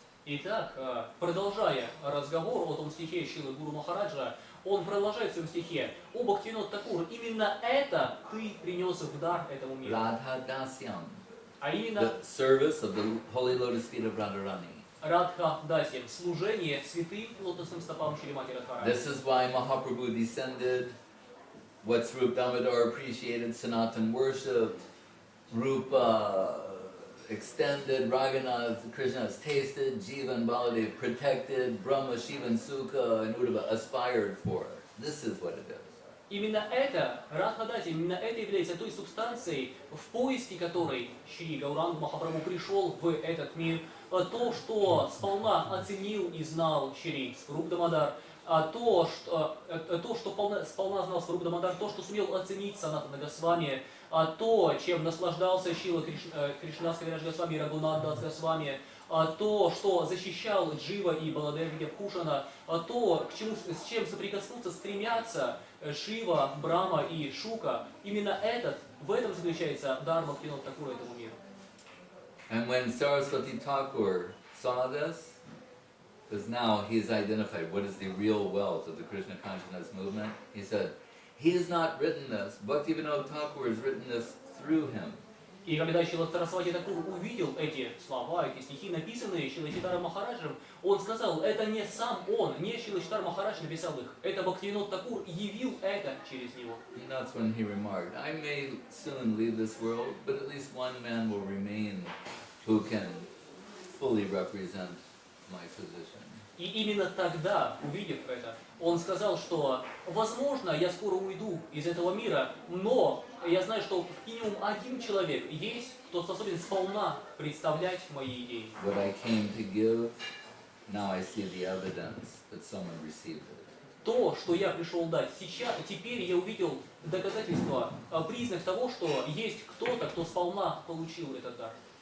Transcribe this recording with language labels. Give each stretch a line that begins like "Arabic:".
Russian: Итак, продолжая разговор о том стихе Шрилы Гуру Махараджа, он продолжает в своем стихе: «О Бхактивинод Такур, именно это ты принес в дар этому миру».
English: Radha Dasyam,
Russian: А именно
English: the service of the holy lotus feet of Radharani.
Russian: Радха Дасьям, служение святым лотосным стопам Шримати Радхарани.
English: This is why Mahaprabhu descended, what Swarup Damodar appreciated, Sanatan worshipped, Rupa extended, Raghunath, Krishna has tasted, Jiva and Baladev protected, Brahma, Shiva and Sukha and Uddhava aspired for. This is what it is.
Russian: Именно это, Радха-дати, именно это является той субстанцией, в поиске которой Шри Гауранг Махапрабху пришел в этот мир, то, что сполна оценил и знал Шри Сваруп Дамодар, то, что сполна знал Сваруп Дамодар, то, что сумел оценить Санатана Госвами, то, чем наслаждался Шила Кришнас Кавирадж Госвами и Рагунат Дас Госвами, то, что защищал Джива и Баладев Видябхушана, то, с чем соприкоснуться стремятся Шива, Брахма и Шука, именно в этом заключается дар Бхактивинода Такура этому миру.
English: And when Saraswati Thakur saw this, Because now he's identified what is the real wealth of the Krishna consciousness movement. He said, he has not written this, Bhaktivinoda Thakur has written this through him.
Russian: И когда Шрила Сарасвати Такур увидел эти слова, эти стихи, написанные Шрила Читара Махараджем, он сказал, это не сам он, не Шрила Читар Махарадж написал их, это Бхактивинод Такур явил это через него.
English: And that's when he remarked, I may soon leave this world, but at least one man will remain who can fully represent my position.
Russian: И именно тогда, увидев это, он сказал, что, возможно, я скоро уйду из этого мира, но я знаю, что минимум один человек есть, кто способен сполна представлять мои идеи.
English: What I came to give, now I see the evidence that someone received it.
Russian: То, что я пришел дать сейчас, теперь я увидел доказательства, признак того, что есть кто-то, кто сполна получил этот дар.